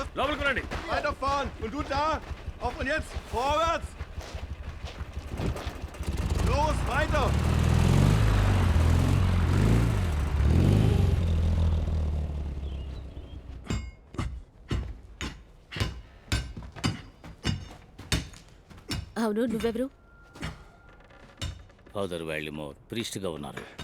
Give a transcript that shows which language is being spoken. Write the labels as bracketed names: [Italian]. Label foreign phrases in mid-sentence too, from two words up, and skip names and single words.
[Telugu] లోపలికి రండి. [German] Weiterfahren! Und du da! Auf und jetzt! Vorwärts! Los, weiter! [Telugu] అవును, నువ్వెవరు? ఫాదర్ వాల్డిమోర్ ప్రీస్ట్గా ఉన్నారు.